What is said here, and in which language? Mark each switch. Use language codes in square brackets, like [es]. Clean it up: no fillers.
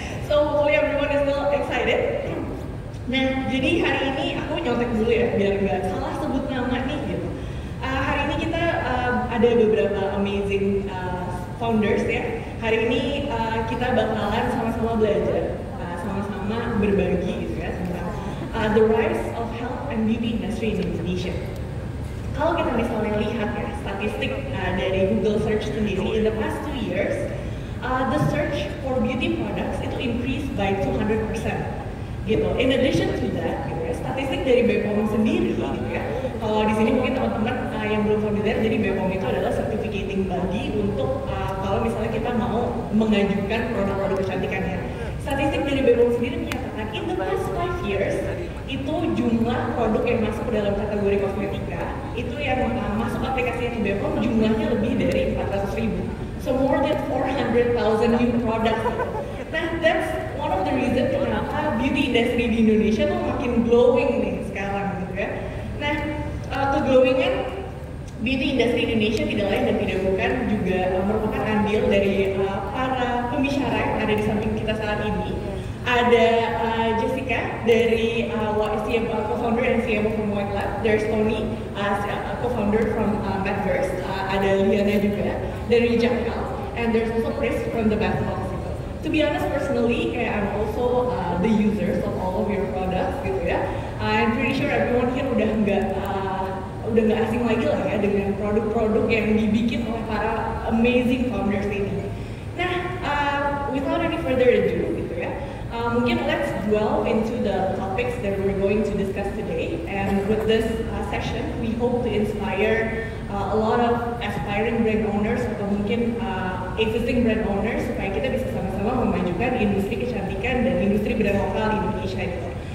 [en] So hopefully everyone is still excited. [id] Nah, jadi hari ini aku nyontek dulu ya biar nggak salah sebut nama nih gitu. Hari ini kita ada beberapa amazing founders ya. Hari ini kita bakalan sama-sama belajar, sama-sama berbagi gitu ya tentang [en] the rise of health and beauty industry in Indonesia. [id] Kalau kita misalnya lihat ya statistik dari Google Search sendiri, [en] in the past 2 years, the search for beauty products itu increased by 200%. Gitu. In addition to that, [id] gitu ya, statistik dari BPOM sendiri, gitu ya. Kalau di sini mungkin teman-teman yang belum familiar, jadi BPOM itu adalah certificating body untuk kalau misalnya kita mau mengajukan produk-produk kecantikannya. Statistik dari BPOM sendiri menyatakan [en] in the past 5 years [id] itu jumlah produk yang masuk ke dalam kategori kosmetika itu yang masuk aplikasinya ke BPOM jumlahnya lebih dari 400.000. [en] So more than 400,000 new products. [id] Nah, [en] that's one of the reason [id] kenapa beauty industry di Indonesia tuh makin glowing nih sekarang gitu ya. Nah, keglowingan beauty industry Indonesia tidak lain dan tidak bukan juga merupakan andil dari para pembicara yang ada di samping kita saat ini. Ada Jessica dari [en] co-founder and CMO from [id] White Lab. [en] There's Tony, co-founder from Medverse. [id] Ada Liana juga dari Jackal. [en] And there's also Chris from the Bath Box. To be honest, personally, I'm also the users of all of your products, [id] gitu ya. [en] I'm pretty sure everyone here [id] udah nggak asing lagi lah ya dengan produk-produk yang dibikin oleh para amazing founders ini. [en] Nah, without any further ado, [id] gitu ya, mungkin [en] let's delve into the topics that we're going to discuss today. And with this session, we hope to inspire a lot of aspiring brand owners [id] atau mungkin [en] existing brand owners [id] supaya kita bisa sama-sama memajukan industri kecantikan dan industri brand lokal di Indonesia itu.